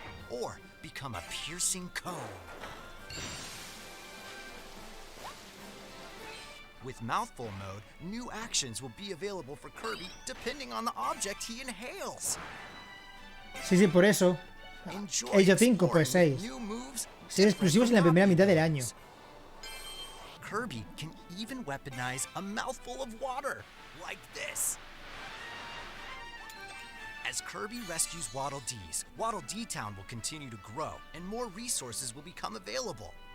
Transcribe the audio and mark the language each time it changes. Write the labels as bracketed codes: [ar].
[en] Or become a piercing cone. With Mouthful Mode, new actions will be available for Kirby depending on the object he inhales. [es] Sí, sí, por eso. Ello 5, pues 6. 6 exclusivos en la primera mitad del año. [en] Kirby can even weaponize a mouthful of water, like this. As Kirby rescues Waddle Dees, Waddle Dee Town will continue to grow, and more resources will become available.